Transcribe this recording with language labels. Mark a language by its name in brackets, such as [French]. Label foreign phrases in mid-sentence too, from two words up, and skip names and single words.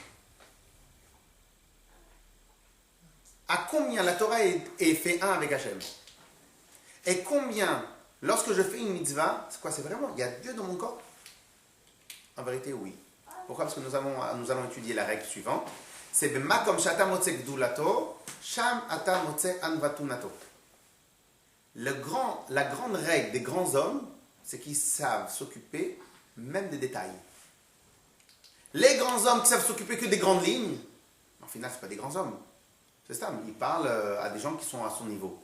[French] À combien la Torah est fait un avec Hachem? Et combien, lorsque je fais une mitzvah, c'est quoi? C'est vraiment, il y a Dieu dans mon corps? En vérité, oui. Pourquoi? Parce que nous allons étudier la règle suivante. [Hebrew] C'est במקום שאתה מוצא גדולתו שם אתה מוצא ענוותנותו. [French] La grande règle des grands hommes, c'est qu'ils savent s'occuper même des détails. Les grands hommes qui savent s'occuper que des grandes lignes, en final, ce pas des grands hommes. C'est ça, il parle à des gens qui sont à son niveau.